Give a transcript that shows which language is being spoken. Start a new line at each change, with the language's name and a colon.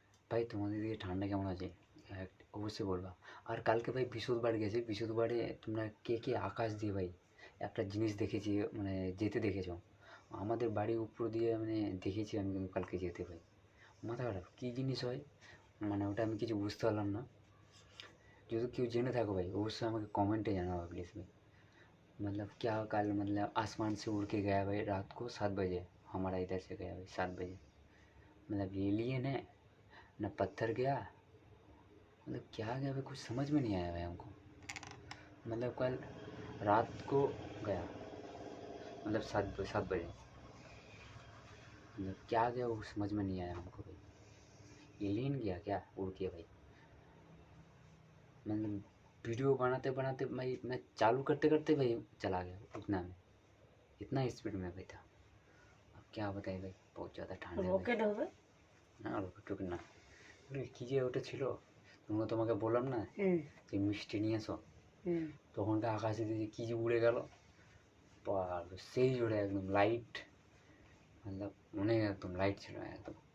Bangla: ভাই তোমাদের দিকে ঠান্ডা কেমন আছে অবশ্যই বলবা। আর কালকে ভাই বিশুদ্ধবার গেছি, বিশুদ্ধবারে তোমরা কে কে আকাশ দিয়ে ভাই একটা জিনিস দেখেছি, মানে যেতে দেখেছো। আমাদের বাড়ির উপর দিয়ে মানে দেখেছি আমি, কিন্তু কালকে যেতে ভাই মাথা খারাপ। কী জিনিস হয় মানে ওটা আমি কিছু বুঝতে পারলাম না। যদি কেউ জেনে থাকো भाई অবশ্যই আমাকে कमेंटे জানাओ प्लीज़ भाई।
Hindi: मतलब क्या कल मतलब आसमान से उड़ के गया भाई रात को 7 बजे, हमारा इधर से गया भाई 7 बजे। मतलब एलियन है ना पत्थर गया, मतलब क्या गया भाई कुछ समझ में नहीं आया भाई हमको। मतलब कल रात को गया, मतलब 7 बजे, मतलब क्या गया वो समझ में नहीं आया हमको भाई। एलियन गया क्या उड़ के भाई। मतलब वीडियो बनाते बनाते भाई मैं चालू करते करते भाई चला गया, उतना में इतना स्पीड में भाई था। अब क्या बताए भाई, बहुत ज़्यादा ठंड है
Bangla: রকেট হবে না। রকেট না, কী যে ওটা ছিল তোমাকে বললাম না যে মিষ্টি নিয়ে এসো, তখনকার আকাশে দিয়ে কী যে উড়ে গেল, সেই জোরে একদম লাইট, मतलब অনেক একদম লাইট ছিল একদম।